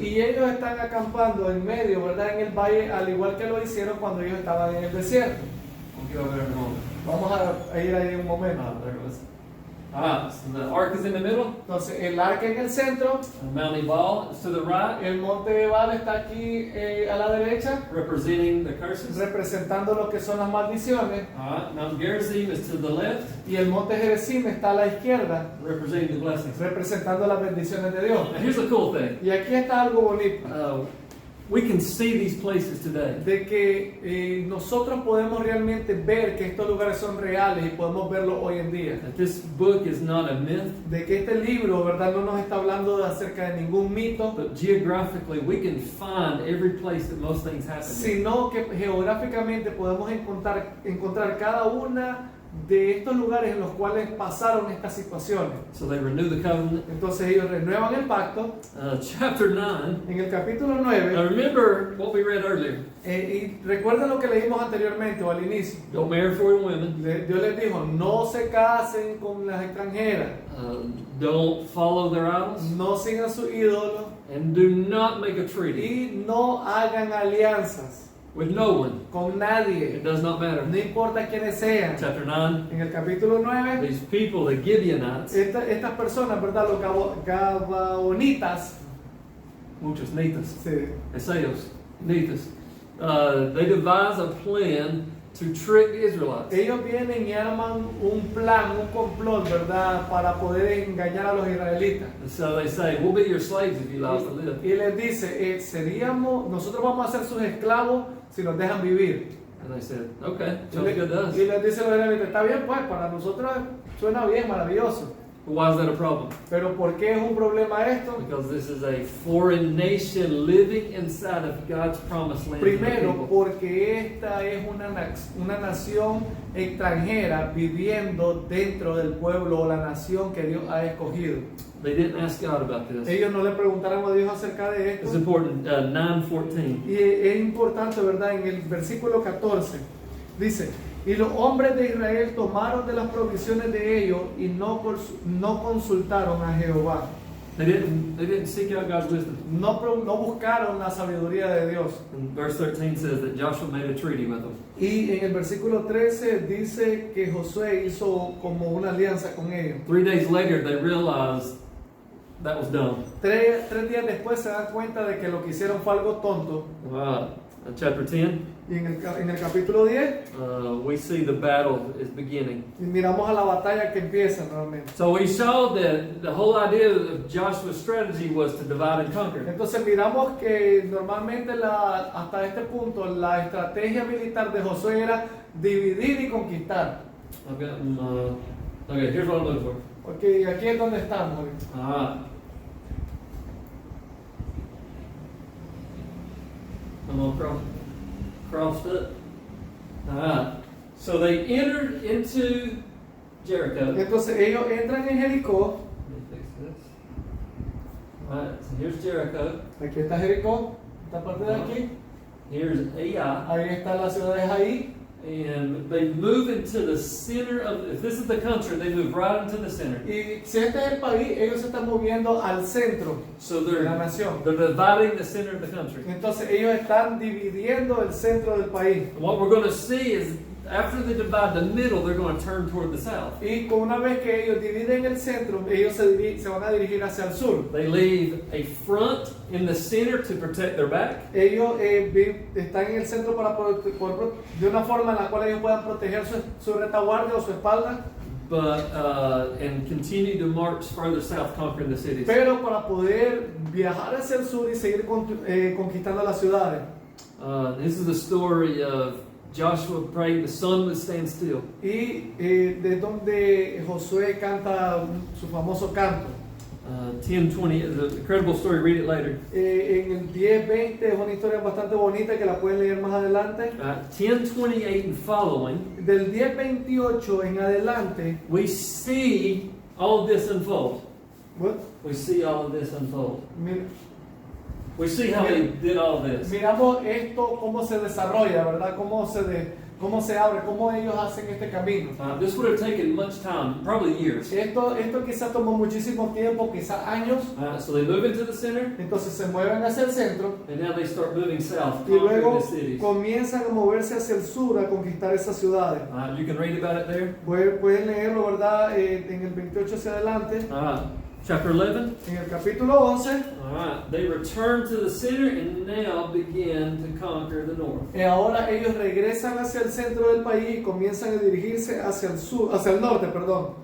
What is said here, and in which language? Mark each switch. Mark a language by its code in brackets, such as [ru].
[es] Y ellos están acampando en medio, ¿verdad?, en el valle, al igual que lo hicieron cuando ellos estaban en el desierto. [en] We'll get over there in a moment. [es] Vamos a ir ahí un momento. [en] There it was. So the ark is in the middle. [es] Entonces el arca en el centro, [en] And Mount Ebal is to the right, [es] el monte Ebal está aquí a la derecha, [en] representing the curses. [es] representando lo que son las maldiciones, [en] Mount Gerizim is to the left, [es] y el monte Gerizim está a la izquierda, [en] representing the blessings. [es] representando las bendiciones de Dios. [en] Now here's the cool thing. [es] Y aquí está algo bonito, [en] We can see these places today. [es] de que nosotros podemos realmente ver que estos lugares son reales y podemos verlo hoy en día. [en] That this book is not a myth, [es] De que este libro, ¿verdad?, no nos está hablando acerca de ningún mito, [en] but geographically we can find every place that most things happen. [es] sino que geográficamente podemos encontrar cada una de estos lugares en los cuales pasaron estas situaciones. [en] So they renew the covenant. [es] Entonces ellos renuevan el pacto. [en] Chapter 9. [es] En el capítulo [en] Now [es] 9, [en] remember what we read earlier. [es] y recuerden lo que leímos anteriormente o al inicio. [en] Don't marry foreign women. [es] Dios les dijo, no se casen con las extranjeras, [en] Don't follow their idols. [es] no sigan sus ídolos [en] And do not make a treaty [es] y no hagan alianzas. [en] with no one. [es] con [en] It [es] nadie, [en] does not matter. [es] no importa quiénes sean. [en] Chapter 9, [es] En el capítulo 9, [en] these people, the Gibeonites, [es] estas personas, ¿verdad? Los gabaonitas, muchos nitas, sí, [en] eseos, nitas, they devise a plan to trick the Israelites. [es] ellos vienen y arman un plan, un complot, ¿verdad? Para poder engañar a los israelitas. [en] And so they say, we'll be your slaves if you allow us to live. [es] Y les dice, nosotros vamos a ser sus esclavos si nos dejan vivir. [en] And they said, okay, [es] Y [en] sounds good to us. [es] les dice a los israelitas, está bien, pues para nosotros suena bien, maravilloso. [en] But why is that a problem? [es] Pero ¿por qué es un problema esto? [en] Because this is a foreign nation living inside of God's promised land. for the [es] Primero, [en] people. [es] porque esta es una nación extranjera viviendo dentro del pueblo o la nación que Dios ha escogido. [en] They didn't ask God about this. [es] Ellos no le preguntaron a Dios acerca de [en] It's [es] esto. [en] important, 9:14. [es] Y es importante, ¿verdad? En el versículo 14 dice, y los hombres de Israel tomaron de las provisiones de ellos y no consultaron a Jehová. [en] They didn't seek out God's wisdom. [es] No buscaron la sabiduría de Dios. [en] And verse 13 says that Joshua made a treaty with them. [es] Y en el versículo 13 dice que Josué hizo como una alianza con ellos. [en] 3 days later, they realized that was dumb. [es] Tres días después se dan cuenta de que lo que hicieron fue algo tonto. [en] Chapter 10, [es] Y en el capítulo 10 [en] we see the battle is beginning. [es] miramos a la batalla que empieza nuevamente. [en] So we saw that the whole idea of Joshua's strategy was to divide and conquer. [es] Entonces miramos que normalmente hasta este punto la estrategia militar de Josué era dividir y conquistar. [en] Okay, here's what I'm looking for. [es] Ok, aquí es donde estamos. [en] I'm on crossed up. So they entered into Jericho. [es] Entonces ellos entran en Jericó. [en] Let me fix this. Alright, so here's Jericho. [es] Aquí está Jericó, esta parte de aquí. [en] Here's Ai. [es] Ahí está la ciudad de Jaí. [en] And they move into the center of, if this is the country, they move right into the center. [es] Y si este es el país, ellos se están moviendo al centro [en] So [es] de la nación. [en] they're dividing the center of the country. [es] Entonces ellos están dividiendo el centro del país. [en] And what we're going to see is after they divide the middle, they're going to turn toward the south. [es] Y con una vez que ellos dividen el centro, ellos se van a dirigir hacia el sur. [en] They leave a front in the center to protect their back. [es] Ellos están en el centro de una forma en la cual ellos puedan proteger su retaguardia o su espalda, [en] And continue to march further south, conquering the cities. [es] pero para poder viajar hacia el sur y seguir conquistando las ciudades. [en] This is the story of Joshua praying the sun would stand still. [es] Y de donde Josué canta su famoso canto. [en] 10:20 is an incredible story. Read it later. [es] En el 10:20 es una historia bastante bonita que la pueden leer más adelante. [en] 10:28 and following, [es] Del 10:28 en adelante, [en] we see all of this unfold. [es] bueno, [en] We see all of this unfold. mi- We see how they did all of this. [es] miramos esto cómo se desarrolla, ¿verdad? Cómo se abre, cómo ellos hacen este camino. [en] This would have taken much time, probably years. [es] Esto quizás tomó muchísimo tiempo, quizás años. [en] So they move into the center, [es] Entonces se mueven hacia el centro [en] and now they start moving south, [es] y [en] conquering [es] luego [en] the cities. [es] comienzan a moverse hacia el sur a conquistar esas ciudades. [en] You can read about it there. [es] Pueden leerlo, ¿verdad? En el 28 hacia adelante. [en] Chapter 11. [es] En el capítulo 11, [en] They return to the center and now begin to conquer the north. [es] ahora ellos regresan hacia el centro del país y comienzan a dirigirse hacia el sur, hacia el norte, perdón.